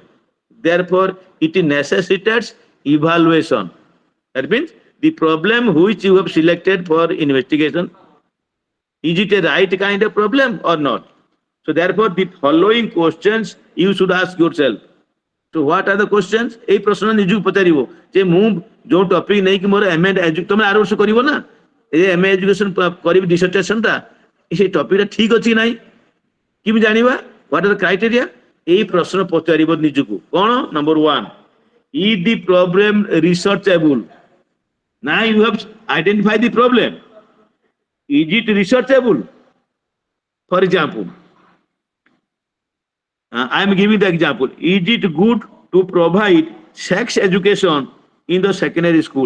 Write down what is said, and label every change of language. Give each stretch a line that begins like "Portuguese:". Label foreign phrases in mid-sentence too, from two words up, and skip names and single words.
English: Therefore, it necessitates evaluation. That means the problem which you have selected for investigation, is it a right kind of problem or not? So therefore, the following questions you should ask yourself. So what are the questions?
Odia: ଏଇ ପ୍ରଶ୍ନ নিজକୁ ପଚାରିବ ଯେ ମୁଁ ଯୋଉ ଟପିକ ନେଇକି ମୋର MA ତମେ ଆର ବର୍ଷ କରିବ ନା ଏ
English: MA education
Odia: କରିବି ଡିସର୍ଟେସନ ଟା ସେଇ ଟପିକଟା ଠିକ ଅଛି ନାହିଁ କେମିତି ଜାଣିବା
English: what are the criteria?
Odia: এই ପ୍ରଶ୍ନ ପଚାରିବ ନିଜକୁ କଣ
English: number 1 is the problem researchable? Now you have identified the problem. Is it researchable? For example, I am giving the example. Is it good to provide sex education in the secondary schools?